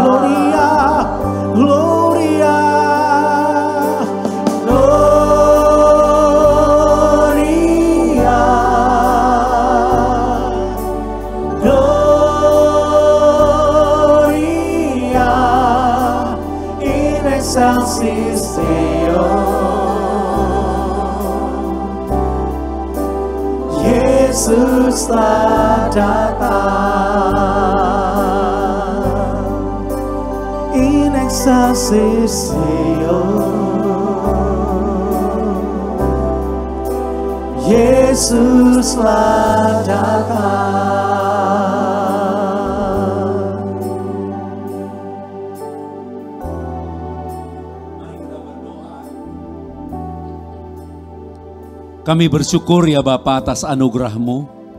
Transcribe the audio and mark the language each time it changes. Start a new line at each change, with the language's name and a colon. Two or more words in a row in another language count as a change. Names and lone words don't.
Latin: Gloria, Gloria, Gloria, Gloria in excelsis Deo.
Indonesian: Yesuslah datang
Latin: in excelsis Deo.
Indonesian: Yesuslah datang. Kami bersyukur ya Bapa atas anugerah-Mu.